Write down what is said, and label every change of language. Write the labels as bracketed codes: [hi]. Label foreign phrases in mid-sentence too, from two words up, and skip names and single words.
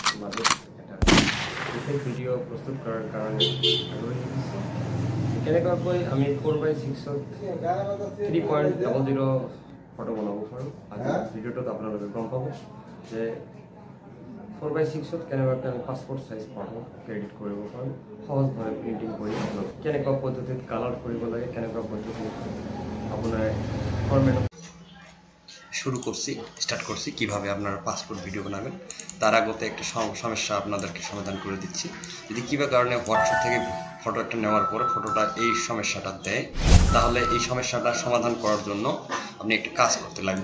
[bn] মাঝে একটা বিশেষ ভিডিও প্রস্তুত করার কারণে আগ্রহী হয়েছি। [as] কেনেকৈ আমি 4x6 3.00 ফটো বনাব পাৰোঁ। আজি ভিডিঅ'টোত আপোনালোকে গম পাব যে 4x6 কেনেকৈ আমি [en] passport size photo edit [as] কৰিব পাৰোঁ, সহজভাৱে প্ৰিণ্টিং কৰি কেনেকুৱা পদ্ধতিত কালাৰ কৰিব লাগে, কেনেকুৱা পদ্ধতিত আপোনাৰ ফরম্যাট [bn] শুরু করছি স্টার্ট করছি কিভাবে আপনারা পাসপোর্ট ভিডিও বানাবেন। তার আগতে একটা সমস্যা আপনাদেরকে সমাধান করে দিচ্ছি। যদি কিবা কারণে হোয়াটসঅ্যাপ থেকে ফটো একটা নেওয়ার পরে ফটোটা এই সমস্যাটা দেয়, তাহলে এই সমস্যাটা সমাধান করার জন্য আপনি একটা কাজ করতে লাগবে।